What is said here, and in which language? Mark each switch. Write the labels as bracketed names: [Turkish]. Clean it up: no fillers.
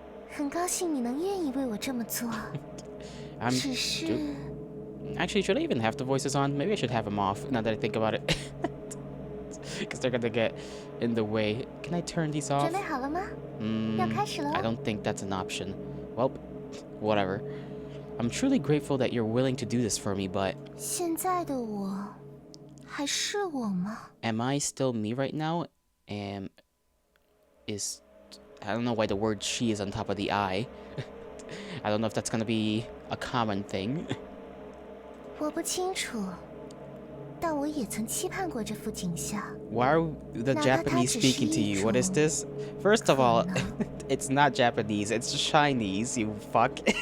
[Chinese] 很高兴你能愿意为我这么做。只是 [English] Actually, should I even have the voices on? Maybe I should have them off, now that I think about it. Because they're gonna get in the way. Can I turn these off? [Chinese] 准备好了吗？要开始了。 [English] I don't think that's an option. Well, whatever. I'm truly grateful that you're willing to do this for me, but... [Chinese] 现在的我还是我吗？ [English] Am I still me right now? I don't know why the word she is on top of the I. I don't know if that's gonna be a common thing. [Chinese] 我不清楚，但我也曾期盼过这幅景象。 [English] Why are the Japanese speaking to you? What is this? First of all, it's not Japanese, it's Chinese, you fuck.